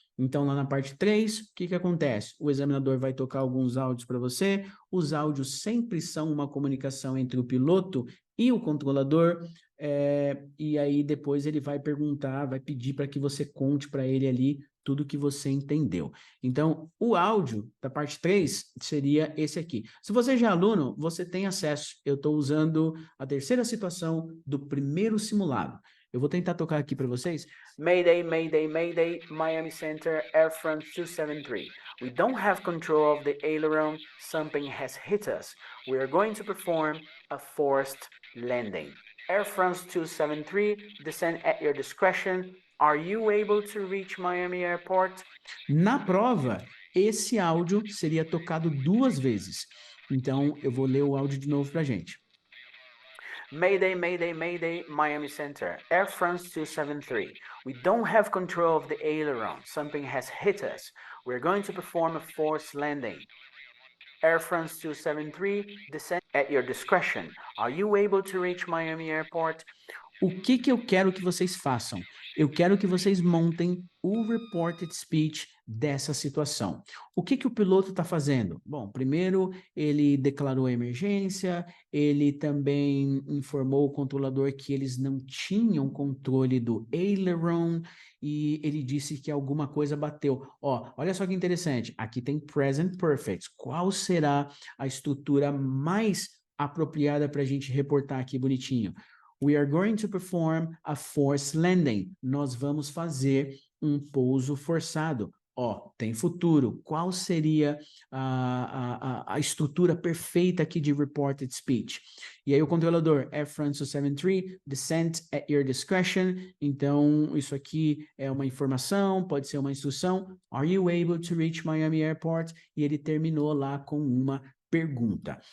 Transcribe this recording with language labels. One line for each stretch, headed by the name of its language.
Portuguese: Então, lá na parte 3, o que acontece? O examinador vai tocar alguns áudios para você, os áudios sempre são uma comunicação entre o piloto e o controlador, e aí depois ele vai perguntar, vai pedir para que você conte para ele ali tudo que você entendeu. Então, o áudio da parte 3 seria esse aqui. Se você já é aluno, você tem acesso. Eu estou usando a terceira situação do primeiro simulado. Eu vou tentar tocar aqui para vocês.
English: Mayday, Mayday, Mayday, Miami Center, Air France 273. We don't have control of the aileron. Something has hit us. We are going to perform a forced landing. Air France 273, descend at your discretion. Are you able to reach Miami Airport?
Portuguese: Na prova, esse áudio seria tocado 2 vezes. Então, eu vou ler o áudio de novo para a gente.
English: Mayday, Mayday, Mayday, Miami Center, Air France 273. We don't have control of the aileron. Something has hit us. We're going to perform a forced landing. Air France 273, descend at your discretion. Are you able to reach Miami Airport?
Portuguese: O que eu quero que vocês façam? Eu quero que vocês montem o reported speech dessa situação. O que o piloto está fazendo? Bom, primeiro ele declarou a emergência, ele também informou o controlador que eles não tinham controle do aileron e ele disse que alguma coisa bateu. Ó, olha só que interessante, aqui tem present perfect. Qual será a estrutura mais apropriada para a gente reportar aqui bonitinho?
English: We are going to perform a forced landing.
Portuguese: Nós vamos fazer um pouso forçado. Ó, tem futuro. Qual seria a estrutura perfeita aqui de reported speech? E aí o controlador, Air France 273,
English: descent at your discretion.
Portuguese: Então, isso aqui é uma informação, pode ser uma instrução.
English: Are you able to reach Miami Airport?
Portuguese: E ele terminou lá com uma pergunta.